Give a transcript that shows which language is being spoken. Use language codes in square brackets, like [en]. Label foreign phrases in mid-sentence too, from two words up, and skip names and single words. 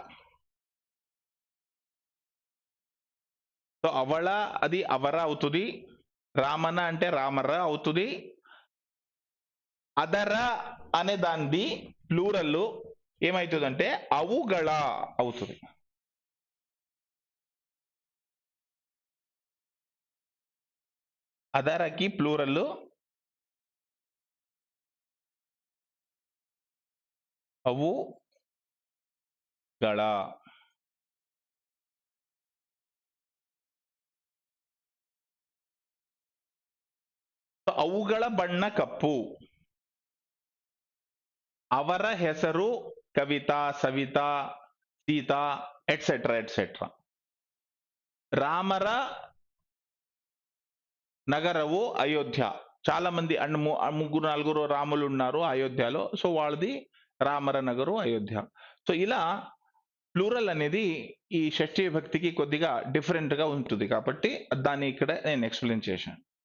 [te] సో అవళ అది అవర అవుతుంది, రామన అంటే రామర అవుతుంది. అదర అనే దాన్ని ప్లూరల్ ఏమవుతుందంటే అవుగళ అవుతుంది. అదరకి ప్లూరల్ ಅವುಗಳ. [kn] ಅವುಗಳ ಬಣ್ಣ ಕಪ್ಪು. ಅವರ ಹೆಸರು ಕವಿತಾ, ಸವಿತಾ, ಸೀತಾ [en] etcetera etcetera. [kn] ರಾಮರ ನಗರವು ಅಯೋಧ್ಯ. [te] చాలా మంది ముగ్గురు నలుగురు రాములు ఉన్నారు అయోధ్యలో. సో వాళ్ళది [kn] ರಾಮರ ನಗರು ಅಯೋಧ್ಯ. [te] సో ఇలా ప్లూరల్ అనేది ఈ షష్ఠీ విభక్తికి కొద్దిగా డిఫరెంట్ గా ఉంటుంది కాబట్టి దాన్ని ఇక్కడ నేను ఎక్స్ప్లెయిన్ చేశాను.